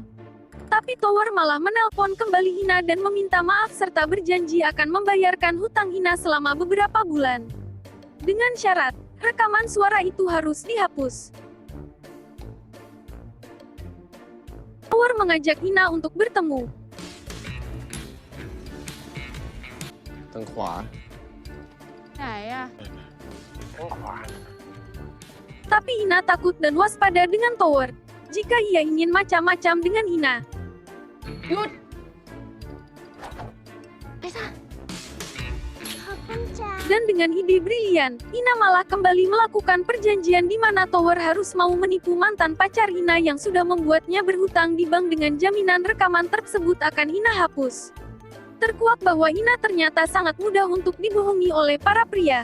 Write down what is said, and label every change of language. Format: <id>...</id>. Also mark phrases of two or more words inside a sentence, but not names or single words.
<id>Tapi Tower malah menelpon kembali Ina dan meminta maaf serta berjanji akan membayarkan hutang Ina selama beberapa bulan. Dengan syarat, rekaman suara itu harus dihapus. Tower mengajak Ina untuk bertemu.</id> <th>ทางขวา ไหนอะ</th> <id>Tapi Ina takut dan waspada dengan Tower. Jika ia ingin macam-macam dengan Ina.</id> <th>หยุดไปซะ</th> <id>Dan dengan ide brilian, Ina malah kembali melakukan perjanjian di mana Tower harus mau menipu mantan pacar Ina yang sudah membuatnya berhutang di bank dengan jaminan rekaman tersebut akan Ina hapus. Terkuak bahwa Ina ternyata sangat mudah untuk dibohongi oleh para pria.</id>